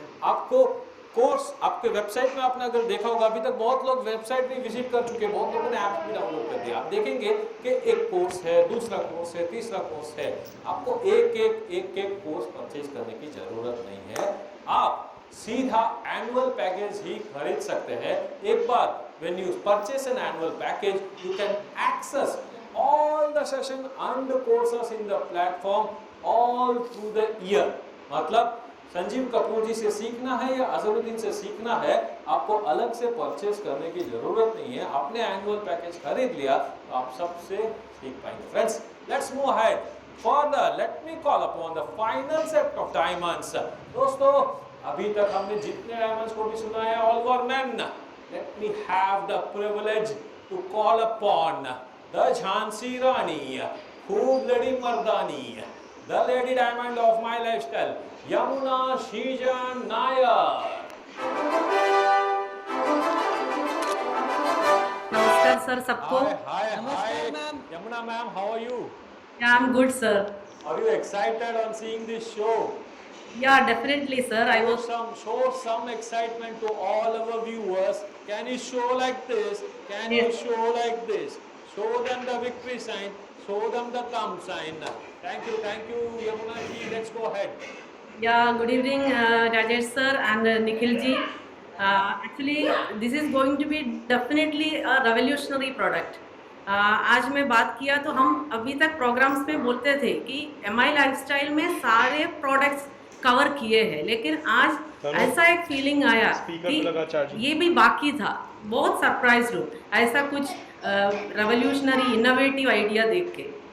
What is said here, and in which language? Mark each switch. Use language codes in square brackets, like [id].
[hi] आपको कोर्स आपके वेबसाइट में आपने अगर देखा होगा, अभी तक बहुत लोग वेबसाइट भी विजिट कर चुके हैं, बहुत लोगों ने ऐप भी डाउनलोड कर दिया। आप देखेंगे कि एक कोर्स है, दूसरा कोर्स है, तीसरा कोर्स है। आपको एक कोर्स परचेज करने की जरूरत नहीं है, आप सीधा एनुअल पैकेज ही खरीद सकते हैं। एक बार [en] when you purchase an annual package, you can access all the session and the courses in the platform all through the year। [hi] मतलब संजीव कपूर जी से सीखना है या अजहरुद्दीन से सीखना है, आपको अलग से परचेज करने की जरूरत नहीं है। आपने एनुअल पैकेज खरीद लिया तो आप सबसे सीख पाएंगे। [en] Friends, let's move ahead further. Let me call upon the final set of diamonds. [hi] दोस्तों, अभी तक हमने जितने डायमंड्स को भी सुना है, [en] all were men, let me have the privilege to call upon the Jhansi Rani, [hi] खूब लड़ी मर्दानी, [en] the lady diamond of my lifestyle, Yamuna Shijan Nair। [hi] नमस्कार सर सबको। [en] Hi, Yamuna ma'am, how are you? Yeah, I'm good, sir. Are you excited on seeing this show? Yeah, definitely, sir. I was. Show some excitement to all our viewers. Can you show like this? Can you show like this? Show them the victory sign. Show them the thumb sign. Thank you, Yamuna ji. Let's go ahead. Yeah, good evening, Rajesh sir and Nikhil ji. Actually, this is going to be definitely a revolutionary product. [hi] आज मैं बात किया तो हम अभी तक programmes में बोलते थे कि MI लाइफस्टाइल में सारे प्रोडक्ट्स कवर किए हैं, लेकिन आज ऐसा एक फीलिंग आया कि ये भी बाकी था। बहुत सरप्राइज हूँ ऐसा कुछ रेवोल्यूशनरी इनोवेटिव आइडिया देख के।